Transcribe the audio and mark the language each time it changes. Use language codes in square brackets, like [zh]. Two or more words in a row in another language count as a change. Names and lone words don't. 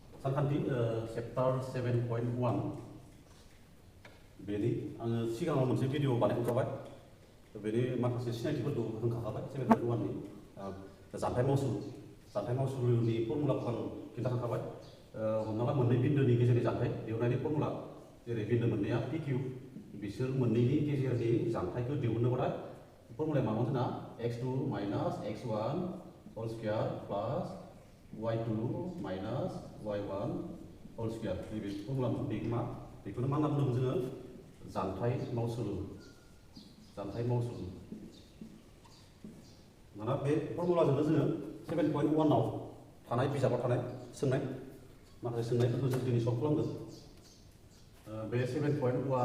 [brx] सानखान्थि चैप्टार 7.1 बेनि आङो सिगाङाव मोनसे भिडिअ बानायखांखाबाय बेनि माखासे सिनायथिफोरखौ होखांखाबाय 7.1 नि जानथाय मावसुलुनि फर्मुलाखौ आं खिन्थाखांखाबाय हमना ला मोननै बिन्दोनि गेजेरनि जानथाय दिहुननायनि फर्मुला जेरै बिन्दो मोननैया PQ बिसोर मोननैनि गेजेरनि जानथायखौ दिहुननोब्ला फर्मुलाया मामोन जोंना [en] x2 minus x1 whole square plus y2 minus y1 whole square [brx] नैबे फर्मुला बेखौनो मा होनना बुंदों जोङो जानथाय मावसुलु माना बे फर्मुलाजोंनो जोङो 7.1 आव थानाय बिजाबाव थानाय सोंनाय माखासे सोंनायफोरखौ जों दिनै सल्भ खालामगोन बे 7.1